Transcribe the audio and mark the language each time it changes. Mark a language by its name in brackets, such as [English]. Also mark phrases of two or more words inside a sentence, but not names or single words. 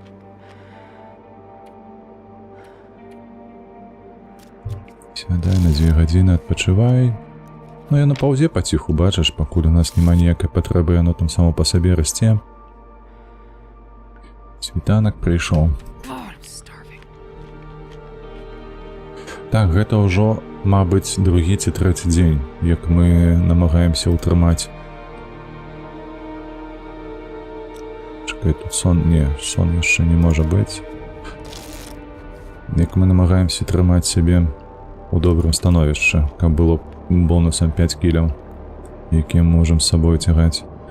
[Belarusian] Сядай на 2 гадзіны, адпачывай. Ну, я на паўзе паціху, бачыш, пакуль у нас няма ніякай патрэбы, яно там само па сабе расце. Світанак прыйшоў. [English] God, I'm starving. [Belarusian] Так, гэта ўжо, мабыць, другі ці трэці дзень, як мы намагаемся ўтрымаць. Чакай, тут сон... Не, сон яшчэ не можа быць. Як мы намагаемся трымаць сябе у добрым становішчы, каб было бонусам 5 кіляў, якія можам з сабой цягаць.